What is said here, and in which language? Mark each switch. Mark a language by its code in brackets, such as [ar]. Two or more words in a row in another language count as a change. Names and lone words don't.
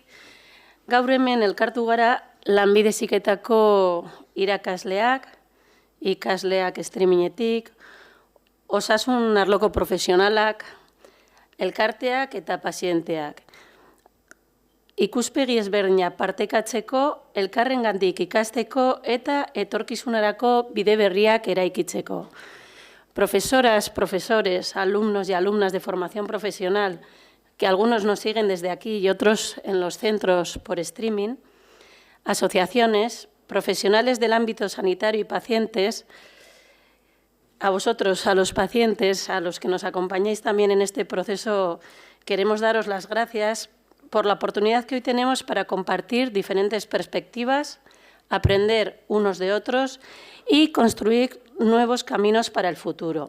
[eu] Gaur hemen elkartu gara lanbide heziketako irakasleak, ikasleak streamingetik, osasun arloko profesionalak, elkarteak eta pazienteak. Ikuspegi ezberdina partekatzeko, elkarrengandik ikasteko eta etorkizunarako bide berriak eraikitzeko. [es] Profesoras, profesores, alumnos y alumnas de formación profesional, que algunos nos siguen desde aquí y otros en los centros por streaming, asociaciones, profesionales del ámbito sanitario y pacientes, a vosotros, a los pacientes, a los que nos acompañáis también en este proceso, queremos daros las gracias por la oportunidad que hoy tenemos para compartir diferentes perspectivas, aprender unos de otros y construir nuevos caminos para el futuro.